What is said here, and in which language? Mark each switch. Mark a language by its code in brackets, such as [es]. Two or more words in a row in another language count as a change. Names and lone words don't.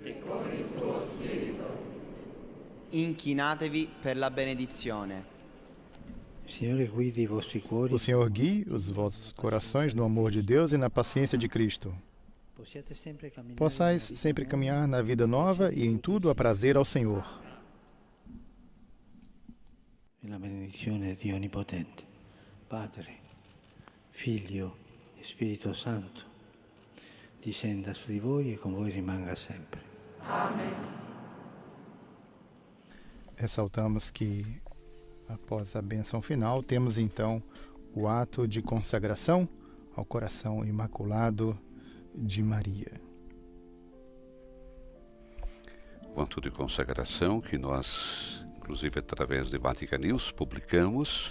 [it] Inchinatevi per la benedizione. Signore guidi i vostri cuori. [pt] O Senhor guie os vossos corações no amor de Deus e na paciência de Cristo. Possais sempre caminhar na vida nova e em tudo aprazer ao Senhor. [it] E la benedizione di Onnipotente, Padre, Figlio e Spirito Santo, discenda su di voi e con voi rimanga sempre. [pt] Amém. Ressaltamos que, após a bênção final, temos então o ato de consagração ao coração imaculado de Maria. O ato de consagração que nós, inclusive através de Vatican News, publicamos.